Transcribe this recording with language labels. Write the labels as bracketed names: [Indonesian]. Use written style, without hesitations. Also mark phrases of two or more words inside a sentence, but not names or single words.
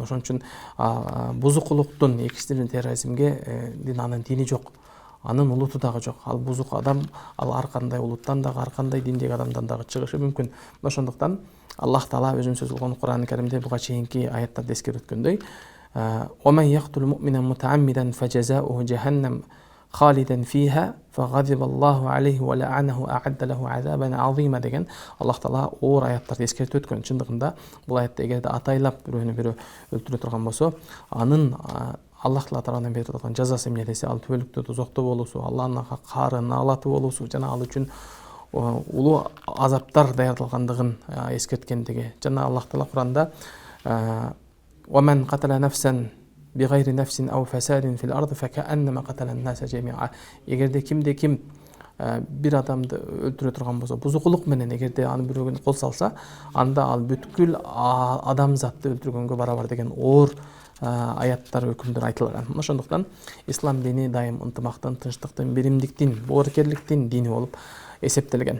[Kyrgyz] Ошон үчүн бузукулуктун, экстремизм, терроризмге анын дини жок, анын улуту дагы жок. Ал бузук адам, ал ар кандай улуттан дагы, ар кандай диндеги адамдан дагы чыгышы мүмкүн. Ошондуктан Аллах Таала өзүнүн сөзү болгон Кур'ан-ы Каримде буга чейинки аяттарда эскерип өткөндөй: [Arabic] "ومن يقتل مؤمنا متعمدا فجزاؤه جهنم خالدا فيها فغضب الله عليه ولعنه أعد له عذابا عظيما" [Kyrgyz] деген Аллах Таала оор аяттарды эскертип өткөн. Чындыгында бул аятта эгерде атайлап бирөөнү бирөө өлтүрө турган болсо, анын Аллах Таала тарабынан берип турган жазасы эмне десе, ал түбөлүктө тозокто болуусу, Аллахтын каары, наалаты болуусу жана ал үчүн улуу азаптар даярдалгандыгын эскерткендиги. Жана Аллах Таала Кур'анда [Arabic] "ومن قتل نفسا بغير نفس أو فساد في الأرض فكأنما قتل الناس جميعا", [Kyrgyz] эгерде кимде ким бир адамды өлтүрө турган болсо, бузукулук менен эгерде аны бирөөгө кол салса, анда ал бүткүл адамзатты өлтүргөнгө барабар деген оор аяттар, өкүмдөр айтылган. Ошондуктан ислам дини дайым ынтымактын, тынчтыктын, биримдиктин, боорукерликтин дини болуп эсептелген.